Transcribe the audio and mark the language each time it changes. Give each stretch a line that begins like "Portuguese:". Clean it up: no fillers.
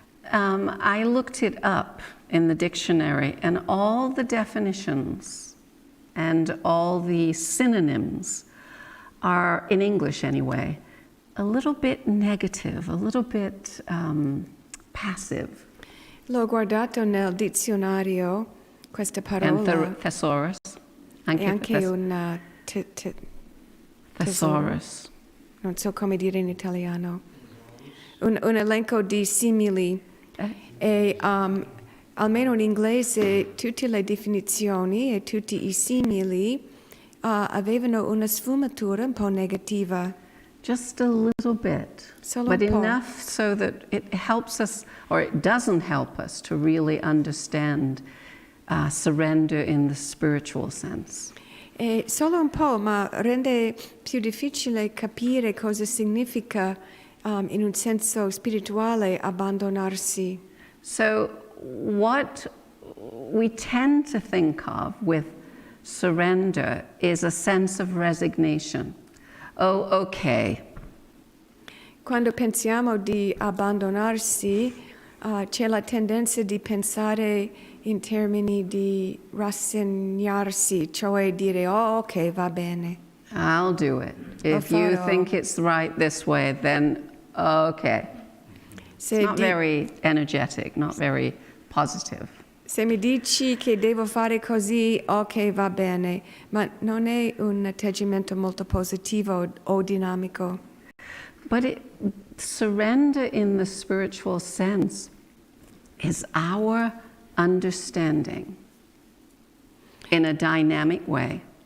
English: I looked it up in the dictionary, and all the definitions and all the synonyms are, in English anyway, a little bit negative, a little bit passive.
Italian: L'ho guardato nel dizionario, questa parola.
English: And thesaurus.
Italian: E anche un thesaurus. Non so come dire in italiano. Un elenco di simili. E almeno in inglese tutte le definizioni e tutti i simili avevano una sfumatura un po' negativa.
English: Just a little bit,
Italian: Solo
English: but
Italian: un po'.
English: enough so that it helps us, or it doesn't help us, to really understand surrender in the spiritual sense.
Italian: Solo un po', ma rende più difficile capire cosa significa in un senso spirituale abbandonarsi.
English: So what we tend to think of with surrender is a sense of resignation. Oh, okay.
Italian: Quando pensiamo di abbandonarsi, c'è la tendenza di pensare in termini di rassegnarsi, cioè dire, oh, ok, va bene.
English: I'll do it. If you think it's right this way, then okay. It's not very energetic, not very positive.
Italian: Se mi dici che devo fare così, ok, va bene, ma non è un atteggiamento molto positivo o dinamico.
English: But surrender in the spiritual sense is our understanding in a dynamic way.